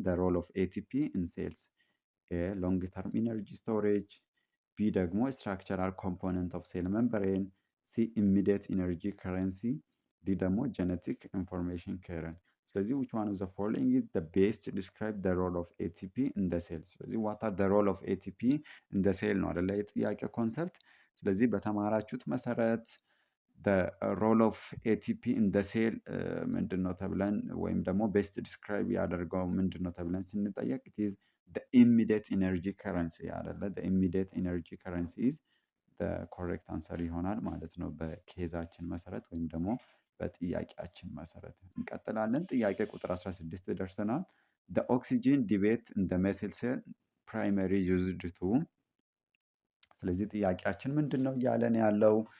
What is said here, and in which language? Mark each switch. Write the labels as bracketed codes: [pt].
[en] the role of ATP in cells? ኤ ሎንግ ተርም ኢነርጂ ስቶሬጅ፣ ቢ ደግሞ ስትራክቸራል ኮምፖነንት ኦፍ ሴል ሜምብሬን፣ ሲ ኢሚዲየት ኢነርጂ ከረንሲ፣ ዲ ደግሞ ጄኔቲክ ኢንፎርሜሽን ከረን። ስለዚህ which one of the following is the best to describe the role of ATP in the cell? ስለዚህ what are the role of ATP in the cell [am] ነው አይደለ የጥያቄ ኮንሰፕት። [en] ስለዚህ በተማራችሁት መሰረት the role of ATP in the cell [am] ምንድን ነው ተብለን ወይም ደግሞ ቤስት ዲስክራይብ ያደርገው ምንድን ነው ተብለን ስንጠየቅ [en] it is the immediate energy currency አይደለ? the immediate energy currency is the correct answer [am] ይሆናል ማለት ነው በኬዛችን መሰረት ወይም ደግሞ በጥያቄያችን መሰረት። እንቀጥላለን። ጥያቄ ቁጥር 16 ደርሰናል። [en] the oxygen debate in the muscle cell primary used to [am] ስለዚህ ጥያቄያችን ምንድን ነው እያለን ያለው?